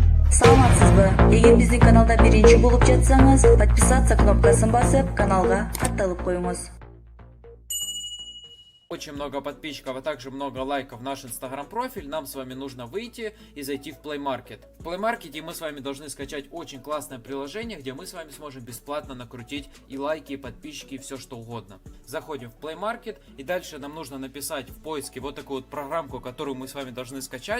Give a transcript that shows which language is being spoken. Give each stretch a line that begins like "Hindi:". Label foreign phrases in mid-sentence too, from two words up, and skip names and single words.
Kyrgyz: Саламатсызбы? Эгер биздин каналда биринчи болуп жатсаңыз, подписаться кнопкасын басып, каналга катталып коюңуз.
Russian: Очень много подписчиков, а также много лайков в наш инстаграм-профиль, нам с вами нужно выйти и зайти в Play Market. В Play Market мы с вами должны скачать очень классное приложение, где мы с вами сможем бесплатно накрутить и лайки, и подписчики, и все что угодно. Заходим в Play Market, и дальше нам нужно написать в поиске вот такую вот программку, которую мы с вами должны скачать.